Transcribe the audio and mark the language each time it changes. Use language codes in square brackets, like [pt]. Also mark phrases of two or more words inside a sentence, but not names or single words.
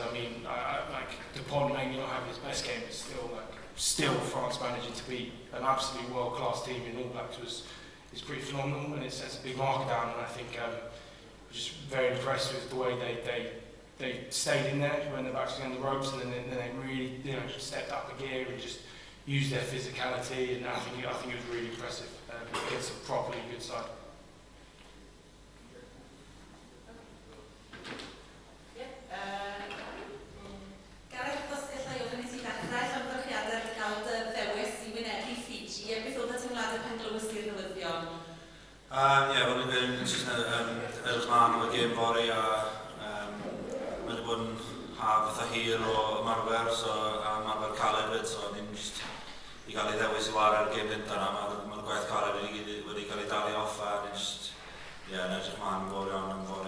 [en] Dupont maybe not having his best game, but still France managing to beat an absolutely world-class team in All Blacks is pretty phenomenal, and it sets a big marker down. And I think just very impressed with the way they stayed in there when they're back on the ropes, and then they really stepped up a gear and just used their physicality. And I think it was really impressive against a properly good side. [cy] Gareth, os gallai ofyn I ti ddechrau llongyfarchiadau ar gael dy ddewis I wynebu Fiji, beth oedd y teimladau pan glywys i'r newyddion? Wel, ni'n mynd jyst edrych mlaen o'r gêm fory, a wedi bod yn haf eitha hir o ymarfer, so ymarfer caled fyd, so ni'n jyst I gael ei ddewis I wario ar y gêm dynta, mae'r gwaith caled wedi cael ei dalu off a ni'n just, yn edrych mlaen yn fawr iawn am fori.